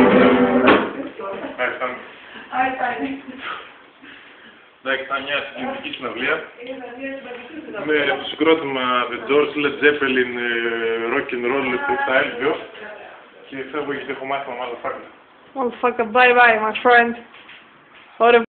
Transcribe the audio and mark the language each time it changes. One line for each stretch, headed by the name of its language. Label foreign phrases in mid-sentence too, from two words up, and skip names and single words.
Greek: Εντάξει, ήταν μια συγκινητική συναυλία με το συγκρότημα The George Led Zeppelin Rock and Roll Freestyle 2 και φεύγω γιατί έχω μάθημα motherfucker.
English: Motherfucker, bye bye my friend.